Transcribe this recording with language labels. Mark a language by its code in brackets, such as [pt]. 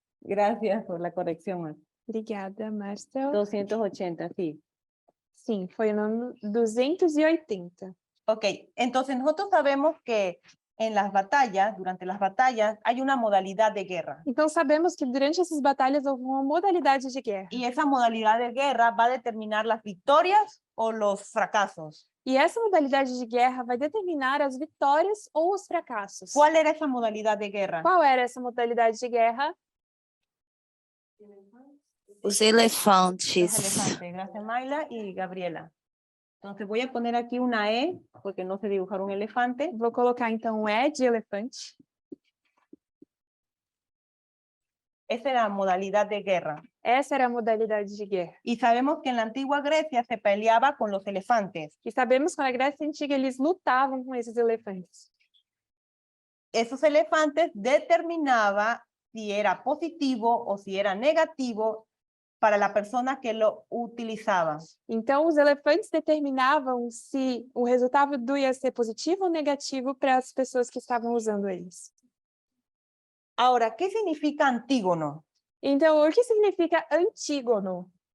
[es] Gracias por la corrección, Mar. [pt] obrigada, Marcel. [es] 280, sí. [pt] Sim, foi no ano 280. [es] Ok, entonces nosotros sabemos que en las batallas, durante las batallas, hay una modalidad de guerra. [pt] Então sabemos que durante essas batalhas houve uma modalidade de guerra. [es] Y esa modalidad de guerra va a determinar las victorias o los fracasos. [pt] E essa modalidade de guerra vai determinar as vitórias ou os fracassos. [es] ¿Cuál era esa modalidad de guerra? [pt] Qual era essa modalidade de guerra? Os [es] Los elefantes. elefantes. Gracias, Mayla y Gabriela. Entonces voy a poner aquí una E, porque no sé dibujar un elefante. [pt] Vou colocar então um E de elefante. [es] Esa era la modalidad de guerra. [pt] Essa era a modalidade de guerra. [es] Y sabemos que en la antigua Grecia se peleaba con los elefantes. [pt] E sabemos que na Grécia Antiga eles lutavam com esses elefantes. [es] Esos elefantes determinaban si era positivo o si era negativo para la persona que lo utilizaba. [pt] Então, os elefantes determinavam se o resultado ia ser positivo ou negativo para as pessoas que estavam usando eles. [es] Ahora, ¿qué significa antígono? [pt] Então, o que significa antígono?